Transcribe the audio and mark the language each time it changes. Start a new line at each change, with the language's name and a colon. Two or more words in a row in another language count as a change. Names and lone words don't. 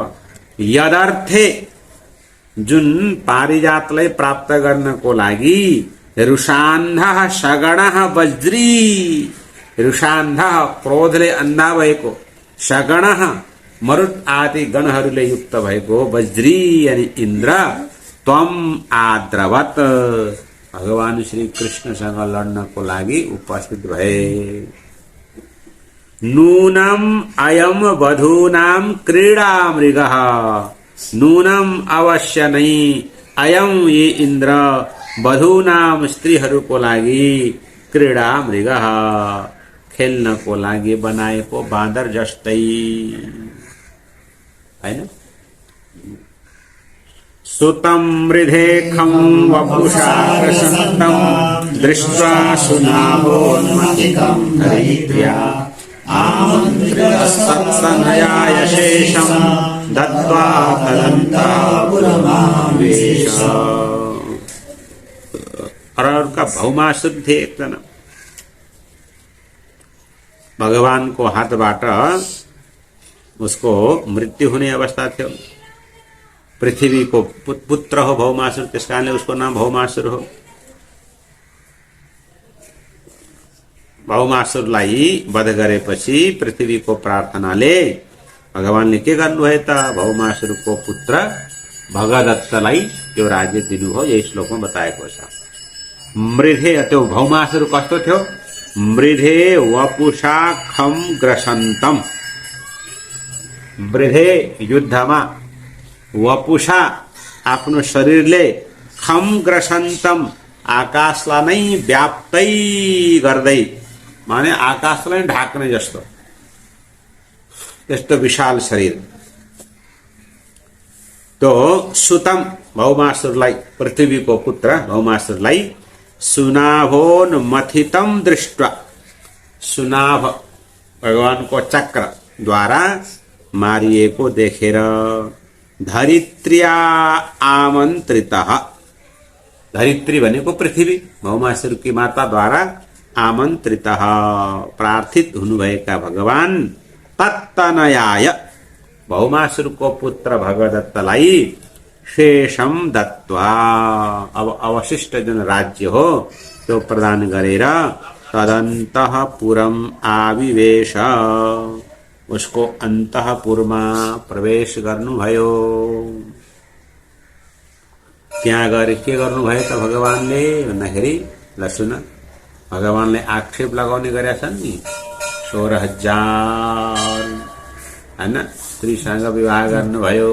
Nepali: यदर्थे जुन पारिजातलाई प्राप्त गर्नको लागि
Sanskrit: रुषान्धः सगणः वज्री,
Nepali: रुषान्धः क्रोधले अन्धा भएको, सगणः मरुत आदि गणहरूले युक्त भएको वज्री अनि इन्द्र
Sanskrit: त्वम आद्रवत,
Nepali: भगवान श्री कृष्णसँग लड्नको लागि उपस्थित भए।
Sanskrit: नूनम अयम वधूनाम क्रीडा मृगः, नूनम
Hindi: अवश्य नहीं
Sanskrit: अयम ये इन्द्र वधूनाम
Nepali: स्त्रीहरूको लागि
Sanskrit: क्रीडा मृगः,
Nepali: खेल्नको लागि बनाएको बाँदर जस्तै हैन।
Sanskrit: सुतं मृधेखं वपुषा प्रसन्नं दृष्ट्वा सुनाभोन्मथितं धरित्र्या आमन्त्रितस्तत्तनयाय शेषं दत्त्वा तदन्तापुरमावेश।
Hindi: और का भौमासुर थे
Nepali: एक जना, भगवान को हाथबाट उसको मृत्यु हुने अवस्था थियो। पृथ्वी को पुत्र हो भौमासुर, त्यस कारणले उसको नाम भौमासुर हो। भौमासुरलाई वध गरेपछि पृथ्वीको प्रार्थनाले भगवानले के गर्नुभयो त? भौमासुरको पुत्र भगदत्तलाई त्यो राज्य दिनुभयो। यही श्लोकमा बताएको छ। मृधे, त्यो भौमासुर कस्तो थियो?
Sanskrit: मृधे वपुषा खम ग्रसन्तम,
Nepali: मृधे युद्धमा, वपुषा आफ्नो शरीरले,
Sanskrit: खम ग्रसन्तम
Nepali: आकाशलाई नै व्याप्तै गर्दै, माने आकाशलाई ढाक्ने जस्तो त्यस्तो विशाल शरीर। तो सुतम भौमासुरलाई, पृथ्वीको पुत्र भौमासुरलाई
Sanskrit: सुनाभोन मथितम दृष्ट्वा,
Nepali: सुनाभ भगवानको चक्र द्वारा मारिएको देखेर
Sanskrit: धरित्र्या आमन्त्रितः,
Nepali: धरित्री भनेको पृथ्वी, भौमासुरकी माताद्वारा आमन्त्रितः प्रार्थित हुनुभएका भगवान तत्तनयाय, भौमासुरको पुत्र भगदत्तलाई
Sanskrit: शेषम दत्त्वा,
Nepali: अब अवशिष्ट जुन राज्य हो त्यो प्रदान गरेर
Sanskrit: तदन्तःपुरम आविवेश,
Nepali: उसको अन्तःपुरमा प्रवेश गर्नुभयो। त्यहाँ गएर के गर्नुभयो त भगवानले भन्दाखेरि, ल सुन, भगवानले आक्षेप लगाउने गरेका छन् नि 16,000 हैन स्त्रीसँग विवाह गर्नुभयो।